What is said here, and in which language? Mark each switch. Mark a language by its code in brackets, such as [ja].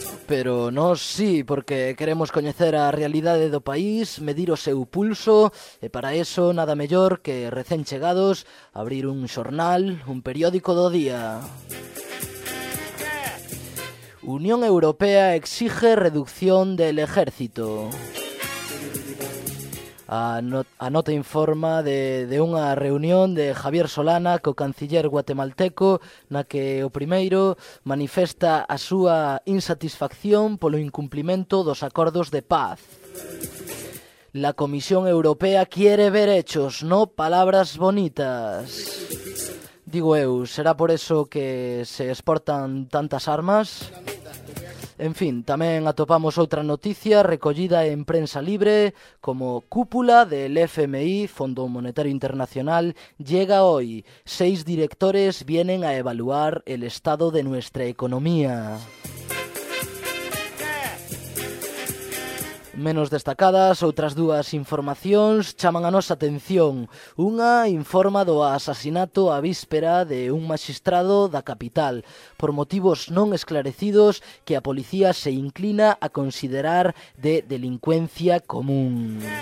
[gl] Pero nós sí, porque queremos coñecer a realidade do país, medir o seu pulso, e para eso nada mellor que recén chegados abrir un xornal, un periódico do día. [es] Unión Europea exige reducción del ejército. [gl] A nota informa de unha reunión de Javier Solana co canciller guatemalteco na que o primeiro manifesta a súa insatisfacción polo incumplimento dos acordos de paz. [es] La Comisión Europea quiere ver hechos, no palabras bonitas. [gl] Digo eu, será por eso que se exportan tantas armas? En fin, tamén atopamos outra noticia recollida en Prensa Libre como [es] cúpula del FMI, Fondo Monetario Internacional, llega hoy. Seis directores vienen a evaluar el estado de nuestra economía. [gl] Menos destacadas, outras dúas informacións chaman a nosa atención. Unha informa do asasinato á víspera de un maxistrado da capital, por motivos non esclarecidos que a policía se inclina a considerar de delincuencia común.